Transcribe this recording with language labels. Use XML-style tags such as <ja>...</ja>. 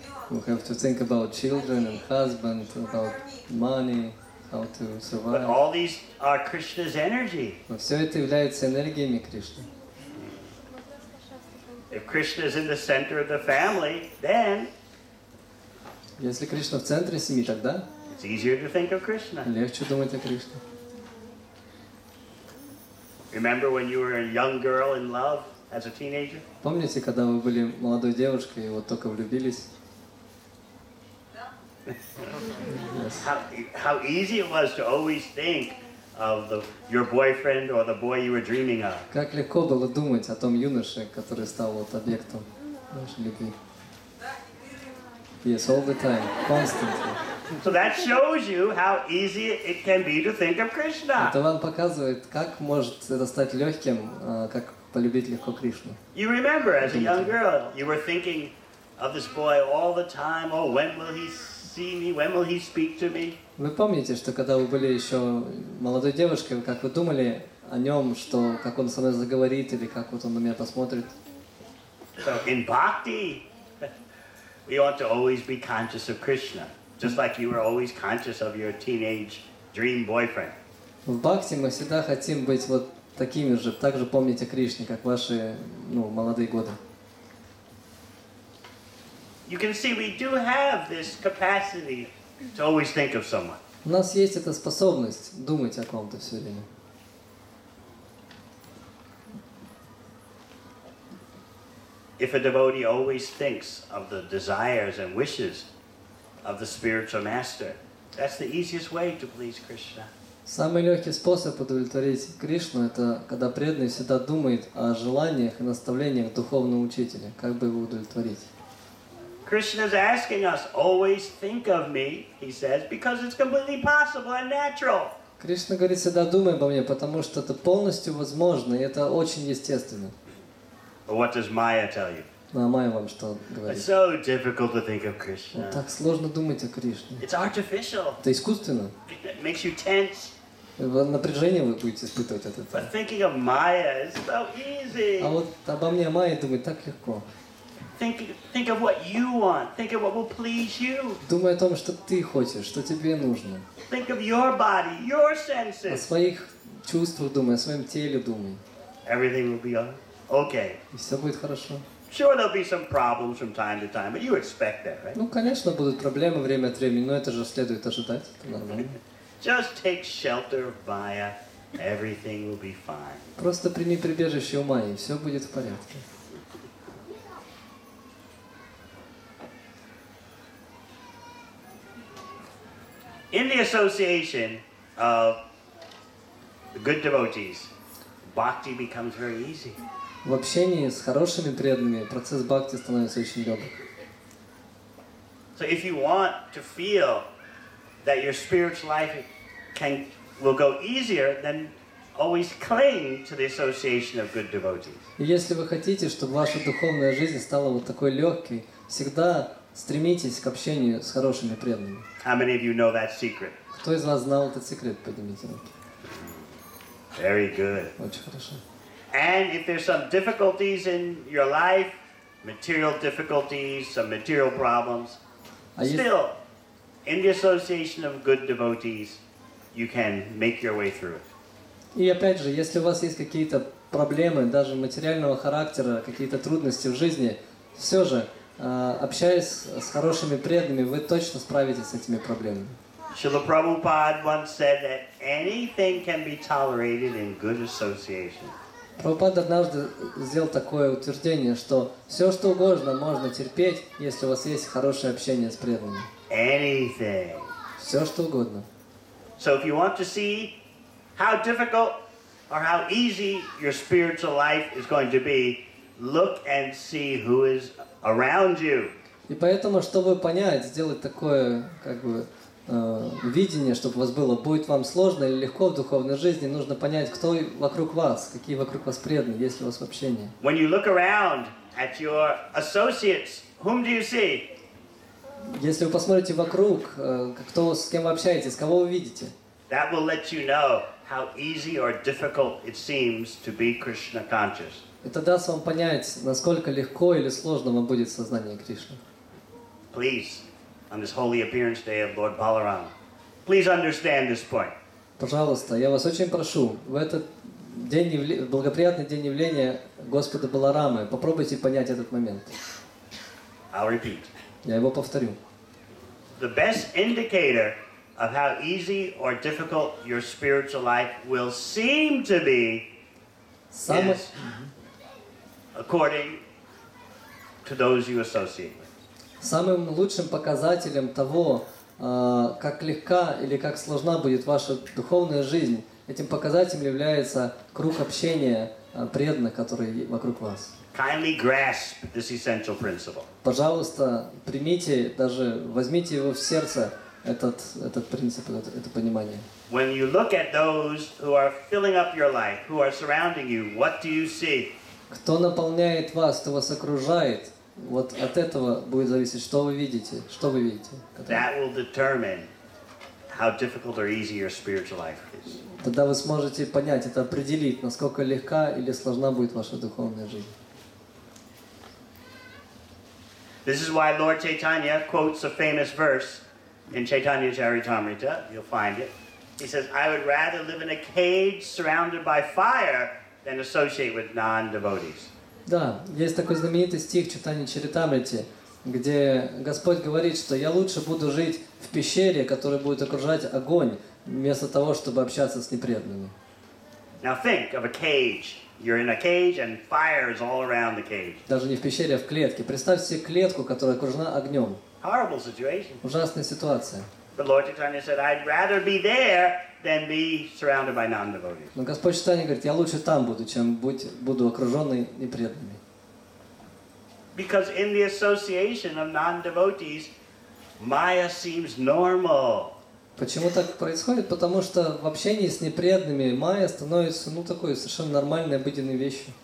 <en>You have to think about children and husband, about money, how to But survive. all these are Krishna's energy.</en> <ru>Но все это является энергиями Кришны.</ru> <en>If Krishna is in the center of the family, then</en> <ru>Если Кришна в центре семьи, тогда</ru> <en>it's easier to think of Krishna.</en> <ru>легче думать о Кришне.</ru> <en>Remember when you were a young girl in love as a teenager?</en> <ru>Помните, когда вы были молодой девушкой и вот только влюбились?</ru> <en>Yes. How easy it was to always think of your boyfriend or the boy you were dreaming of.</en> <ru>Как легко было думать о том юноше, который стал вот объектом нашей любви.</ru> <en>Yes, all the time, constantly. So that shows you how easy it can be to think of Krishna.</en> <ru>Это вам показывает, как может это стать легким, как полюбить легко Кришну.</ru> <en>You remember as a young girl, you were thinking of this boy all the time. Oh, when will he see me? When will he speak to me?</en> <ru>Вы помните, что когда вы были еще молодой девушкой, как вы думали о нем, что как он со мной заговорит или как вот он на меня посмотрит?</ru> <en>So in bhakti, we ought to always be conscious of Krishna, just like you were always conscious of your teenage dream boyfriend.</en> <ru>В бхакти мы всегда хотим быть вот такими же, также помнить о Кришне, как ваши молодые годы.</ru> <en>You can see we do have this capacity to always think of someone.</en> <ru>У нас есть эта способность думать о ком-то все время.</ru> <en>If a devotee always thinks of the desires and wishes of the spiritual master, that's the easiest way to please Krishna.</en> <ru>Самый легкий способ удовлетворить Кришну – это когда преданный всегда думает о желаниях и наставлениях духовного учителя, как бы его удовлетворить.</ru> <en>Krishna is asking us, always think of me, he says, because it's completely possible and natural.</en> <ru>Кришна говорит, всегда думай обо мне, потому что это полностью возможно, и это очень естественно.</ru> <en>But what does Maya tell you?</en> <ru>Ну, а Майя вам что</ru> <en>It's</en> <ru>говорит?</ru> <en>so difficult to think of Krishna.</en> <ru>Вот так сложно думать о Кришне.</ru> <en>It's artificial.</en> <ru>Это искусственно.</ru> <en>It makes you tense.</en> <ru>Напряжение вы будете испытывать от этого.</ru> <en>But thinking of Maya is so easy.</en> <ru>А вот обо мне Майя думать так легко.</ru> <en>Think of what you want. Think of what will please you.</en> <ru>Думай о том, что ты хочешь, что тебе нужно.</ru> <en>Think of your body, your</en> <ru>О</ru> <en>senses.</en> <ru>своих чувствах думай, о своем теле думай.</ru> <en>Everything will be okay.</en> <ru>И все будет хорошо.</ru> <en>Sure, there'll be some problems from time to time, but you expect that, right?</en> <ru>Ну, конечно, будут проблемы время от времени, но это же следует ожидать. Это нормально.</ru> <en>Just take shelter of Maya. Everything will be fine.</en> <ru>Просто прими прибежище у Майи, и все будет в порядке.</ru> <en>In the association of the good devotees, bhakti becomes very easy.</en> <ru>В общении с хорошими преданными процесс бхакти становится очень легок.</ru> <en>So if you want to feel that your spiritual life will go easier, then always cling to the association of good devotees.</en> <ru>И если вы хотите, чтобы ваша духовная жизнь стала вот такой легкой, всегда стремитесь к общению с хорошими преданными.</ru> <en>How many of you know that secret?</en> <ru>Кто из вас знал этот секрет? Поднимите руки.</ru> <en>Very good.</en> <ru>Очень хорошо.</ru> <en>And if there's some difficulties in your life, material difficulties, some material problems, still, in the association of good devotees, you can make your way through it.</en> <ru>И опять же, если у вас есть какие-то проблемы, даже материального характера, какие-то трудности в жизни, все же, общаясь с хорошими преданными, вы точно справитесь с этими проблемами.</ru> <en>Srila Prabhupada once said that anything can be tolerated in good association.</en> <ru>Прабхупада однажды сделал такое утверждение, что все, что угодно, можно терпеть, если у вас есть хорошее общение с преданными.</ru> <en>Anything.</en> <ru>Все, что угодно.</ru> <en>So if you want to see how difficult or how easy your spiritual life is going to be, look and see who is around you.</en> <ru>И поэтому, чтобы понять, сделать такое, как бы, видение, чтобы у вас было, будет вам сложно или легко в духовной жизни, нужно понять, кто вокруг вас, какие вокруг вас преданные, есть ли у вас общение.</ru> <en>When you look around at your associates, whom do you see?</en> <ru>Если вы посмотрите вокруг, кто, с кем вы общаетесь, кого вы видите,</ru> <en>That will let you know how easy or difficult it seems to be Krishna conscious.</en> <ru>это даст вам понять, насколько легко или сложно вам будет сознание Кришны.</ru> <en>Please, on this holy appearance day of Lord Balaram, please understand this point.</en> <ru>Пожалуйста, я вас очень прошу, в этот благоприятный день явления Господа Баларамы, попробуйте понять этот момент.</ru> <en>I'll repeat.</en> <ru>Я его повторю.</ru> <en>The best indicator of how easy or difficult your spiritual life will seem to be is according to those you associate with.</en> <ru>Самым лучшим показателем того, как легка или как сложна будет ваша духовная жизнь, этим показателем является круг общения преданных, которые вокруг вас.</ru> <en>Kindly grasp this essential principle.</en> <ru>Пожалуйста, примите, даже возьмите его в сердце, этот принцип, это понимание.</ru> <en>When you look at those who are filling up your life, who are surrounding you, what do you see?</en> <ru>Кто наполняет вас, кто вас окружает, вот от этого будет зависеть, что вы видите. Что вы видите?</ru> <en>That will determine how difficult or easy your spiritual life is.</en> <ru>Тогда вы сможете понять, это определить, насколько легка или сложна будет ваша духовная жизнь.</ru> <en>This is why Lord Chaitanya quotes a famous verse in Chaitanya Charitamrita. You'll find it. He says, I would rather live in a cage surrounded by fire than associate with non-devotees.</en> <ru>Да, есть такой знаменитый стих в Чайтанья Чаритамрите, где Господь говорит, что я лучше буду жить в пещере, которая будет окружать огонь, вместо того, чтобы общаться с непреданными.</ru> <en>Now think of a cage. You're in a cage and fire is all around the cage.</en> <ru>Даже не в пещере, а в клетке. Представьте себе клетку, которая окружена огнем.</ru> <en>Horrible situation.</en> <ru>Ужасная ситуация.</ru> <en>But Lord Chaitanya said, I'd rather be there than be surrounded by non-devotees.</en> <ru>Но Господь Чайтанья говорит, я лучше там буду, чем буду окруженный непреданными.</ru> <en>Because in the association of non-devotees, Maya seems normal.</en> <ru>Почему так происходит? Потому что в общении с непреданными майя становится, такой совершенно нормальной, обыденной вещью.</ru>